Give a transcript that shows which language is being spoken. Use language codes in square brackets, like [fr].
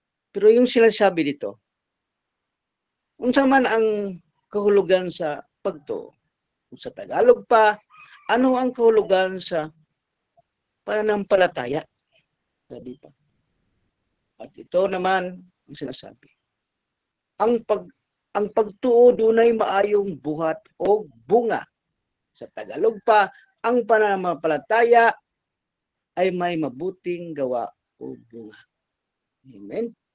[tl] Pero yung sinasabi dito, [ceb] unsa man ang kahulugan sa pagtuo? [tl] Sa Tagalog pa, ano ang kahulugan sa pananampalataya? Sabi pa. At ito naman ang sinasabi. [ceb] Ang pagtuo dunay maayong buhat o bunga. [tl] Sa Tagalog pa, ang pananampalataya ay may mabuting gawa o bunga. Amen.